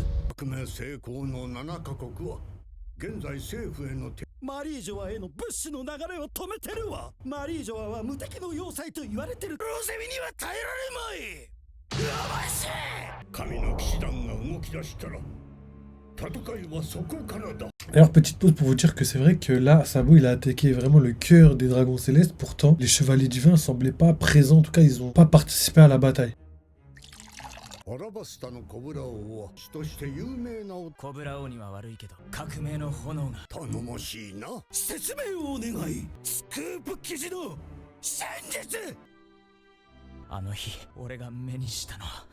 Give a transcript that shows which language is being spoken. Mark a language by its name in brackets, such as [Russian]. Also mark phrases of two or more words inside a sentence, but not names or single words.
[Japanese] 革命成功の7カ国は現在政府へのマリージョアへの物資の流れを止めてるわ。マリージョアは無敵の要塞と言われてる。ロゼミには耐えられまい。やばいせ。神の騎士団が動き出したら戦いはそこからだ。 [French] Alors petite pause pour vous dire que c'est vrai que là Sabo il a attaqué vraiment le cœur des dragons célestes. Pourtant les chevaliers divins semblaient pas présents, en tout cas ils ont pas participé à la bataille. [Japanese] アラバスタのコブラ王は死として有名なコブラ王には悪いけど革命の炎が頼もしいな。説明をお願い。スクープ記事の真実。あの日俺が目にしたのは